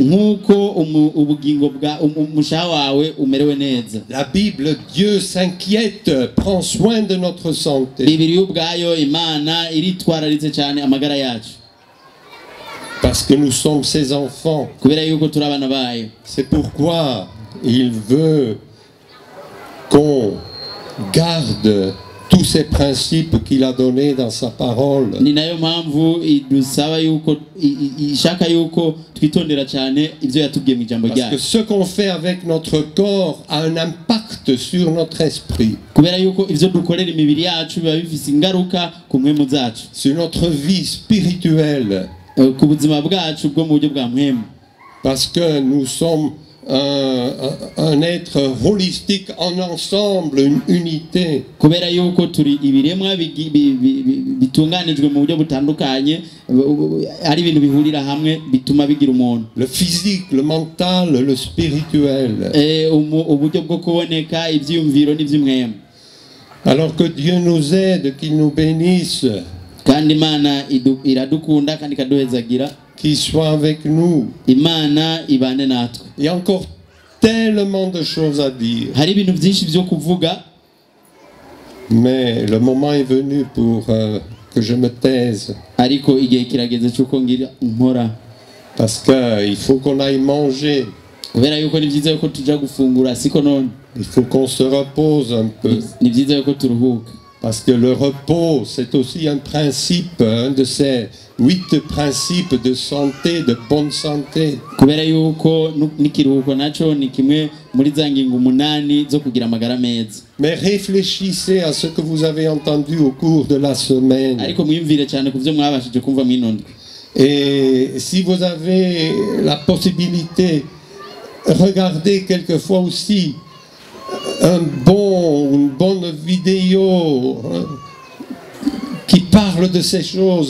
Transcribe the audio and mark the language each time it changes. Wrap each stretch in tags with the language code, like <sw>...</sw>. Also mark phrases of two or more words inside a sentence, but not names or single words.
<rn>Nkuko ubugingo bwa umushaha wawe umerewe neza.</rn> <fr>La Bible, Dieu s'inquiète, prend soin de notre santé.</fr> <rn>Bibiliya ubwayo Imana iritwararitse cyane amagara yacu.</rn> <fr>Parce que nous sommes ses enfants.</fr> <rn>Kubera yuko turi abana bayo.</rn> <fr>C'est pourquoi il veut qu'on garde tous ces principes qu'il a donnés dans sa parole.</fr> <rn>Ni nayo mpamvu idusaba yuko ishaka yuko twitondera cyane ivyo yatubwiye mu ijambo ryayo.</rn> <fr>Parce que ce qu'on fait avec notre corps a un impact sur notre esprit.</fr> <rn>Kubera yuko ivyo dukorera imibiri yacu biba bifise ingaruka ku mpwemu zacu.</rn> <fr>Sur notre vie spirituelle.</fr> <rn>Ku buzima bwacu bwo mu buryo bwa mpwemu.</rn> <fr>Parce que nous sommes un être holistique en ensemble, une unité.</fr> <rn>Kubera yuko turi ibiremwa bitunganijwe mu buryo butandukanye ari ibintu bihurira hamwe bituma bigira umuntu.</rn> <fr>Le physique, le mental, le spirituel.</fr> <rn>Uburyo bwo kuboneka ivyiyumviro n'ivy'imwemu.</rn> <fr>Alors que Dieu nous aide, qu'il nous bénisse.</fr> <rn>Kandi Imana iradukunda kandi ikaduhezagira.</rn> <fr>Qu'il soit avec nous.</fr> <rn>Imana ibane natwe.</rn> <fr>Il y a encore tellement de choses à dire.</fr> <rn>Hari ibintu byinshi byo kuvuga.</rn> <fr>Mais le moment est venu pour que je me taise.</fr> <rn>Ariko igihe kirageze cyuko ngira nkora.</rn> <fr>Parce qu'il faut qu'on aille manger.</fr> <rn>Kubera yuko ni byiza yuko tuja gufungura siko none.</rn> <fr>Il faut qu'on se repose un peu.</fr> <rn>Ni byiza yuko turuhuka.</rn> <fr>Parce que le repos, c'est aussi un principe, un de ces 8 principes de santé, de bonne santé.</fr> <rn>Kubera yuko n'ikiruhuko naco ni kimwe muri za ngingo 8 zo kugira amagara meza.</rn> <fr>Mais réfléchissez à ce que vous avez entendu au cours de la semaine.</fr> <rn>Ariko mwiyumvire cyane ku byo mwabashije kumva mw'inondwe.</rn> <fr>Et si vous avez la possibilité, regardez quelquefois aussi une bonne vidéo qui parle de ces choses.</fr>